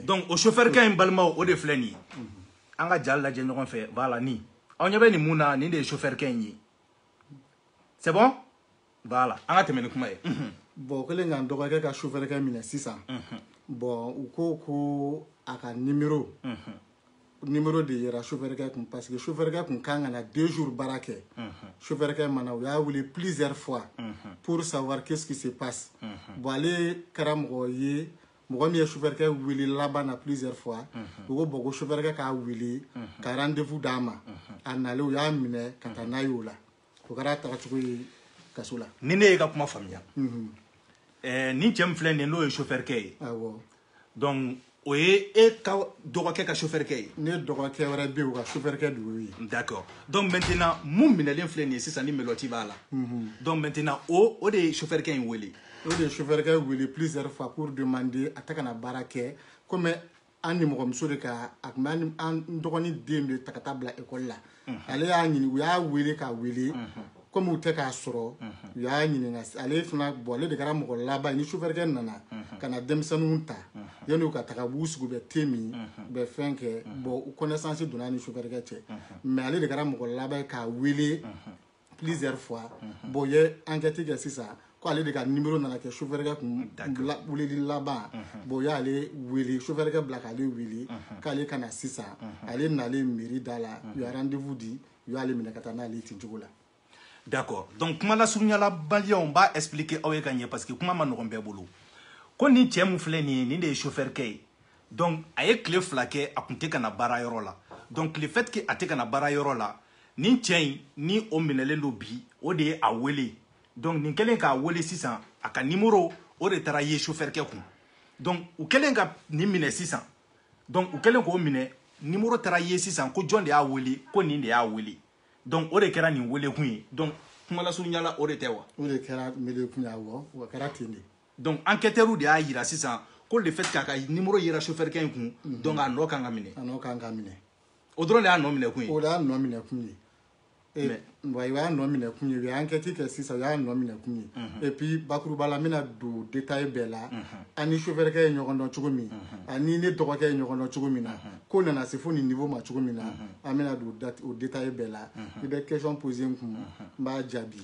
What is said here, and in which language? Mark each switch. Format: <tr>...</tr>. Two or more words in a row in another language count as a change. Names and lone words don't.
<bm>donc o chauffeur-kɛ in balimaw o de filɛ nin ye an ka jali lajɛ ɲɔgɔn fɛ voilà nin aw ɲɛ bɛ nin mun na nin de ye chauffeur-kɛ in ye</bm> <fr>c'est bon</fr> <bm>voilà an ka tɛmɛ ni kuma ye bon o kɛlen k'an dɔgɔkɛ ka chauffeur-kɛ minɛ sisan bon u ko a ka numéro de yera chauffeur-kɛ kun parce que chauffeur-kɛ kun kan ka na 2 jours baara kɛ chauffeur-kɛ mana u y'a wele</bm> <fr>plusieurs fois pour savoir qu'est-ce qui se passe</fr> <bm>bon ale kɛra mɔgɔ ye mɔgɔ min ye chauffeur-kɛ wele laban na</bm> <fr>plusieurs fois</fr> <bm>u ko bon ko chauffeur-kɛ k'a wele ka rendez-vous d'a ma a nalen u y'a minɛ ka taa n'a ye o la o kɛra tagacogo ye kaso la ni ne ye ka kuma faamuya nin cɛ min filɛ nin ye n'o ye chauffeur-kɛ ye awɔ donc o ye e ka dɔgɔkɛ ka chauffeur-kɛ ye ne dɔgɔkɛ wɛrɛ bɛ yen o ka chauffeur-kɛ de y'o ye</bm> <fr>d'accord donc maintenant</fr> <bm>mun minɛlen filɛ nin ye sisan ni Meloti b'a la</bm> <fr>donc maintenant</fr> <bm>o de ye chauffeur-kɛ in wele o de ye chauffeur-kɛ wele</bm> <fr>plusieurs fois pour demander</fr> <bm>a tɛ ka na baara kɛ komi an nimɔgɔmuso de ka a tun bɛ an dɔgɔnin den de ta ka taa bila école la ale y'a ɲini u y'a wele k'a wele komi u tɛ k'a sɔrɔ u y'a ɲininka ale fana bon ale de kɛra mɔgɔ laban ni chauffeur-kɛ nana ka na denmisɛnninw ta yanni u ka taga u b'u sigi u bɛ thé min u bɛ fɛn kɛ bon connaissance donna ni chauffeur-kɛ cɛ mais ale de kɛra mɔgɔ laban k'a wele</bm> <fr>plusieurs fois</fr> <bm>bon u ye enquête kɛ sisan ko ale de ka numéro nana kɛ chauffeur-kɛ kun weleli laban bon u y'ale wele chauffeur-kɛ bila k'ale wele k'ale ka na sisan ale nalen mairie da la u y'a rendez-vous di u y'ale minɛ ka taa n'ale ten cogo la</bm> <fr>d'accord donc</fr> <bm>kuma lasurunyala baliya n b'a expliquer aw ye ka ɲɛ</bm> <fr>parce que</fr> <bm>kuma ma nɔgɔn bɛɛ bolo ko nin cɛ mun filɛ nin ye nin de ye chauffeur-kɛ ye donc a ye tile 2 kɛ a kun tɛ ka na baarayɔrɔ la donc</bm> <fr>le fait que</fr> <bm>a tɛ ka na baarayɔrɔ la nin cɛ in ni o minɛlen don bi o de ye a wele donc nin kɛlen k'a wele sisan a ka numéro o de taara ye chauffeur-kɛ kun donc u kɛlen ka nin minɛ sisan donc u kɛlen k'o minɛ numéro taara ye sisan ko jɔn de y'a wele ko nin de y'a wele donc o de kɛra nin wele kun ye donc kuma lasurunyala o de tɛ wa o de kɛra wele kun ye awɔ o kɛra ten de donc enquêteur de y'a yira sisan ko</bm> <fr>le fait</fr> <bm>k'a ka numéro yera chauffeur-kɛ in kun donc a nɔ kan ka minɛ a nɔ kan ka minɛ o dɔrɔn de y'a nɔ minɛ kun ye o de y'a nɔ minɛ kun ye wa i y'a nɔ minɛ kun ye u ye enquête kɛ sisan u y'a nɔ minɛ kun ye</bm> <fr>et puis</fr> <bm>bakuruba la n bɛna don détail bɛɛ la an ni chauffeur-kɛ ye ɲɔgɔn dɔn cogo min ani ne dɔgɔkɛ ye ɲɔgɔn dɔn cogo min na ko nana se fo nin niveau ma cogo min na an bɛna don o détail bɛɛ la i bɛ</bm> <fr>question poser</fr> <bm>n kun n b'a jaabi</bm>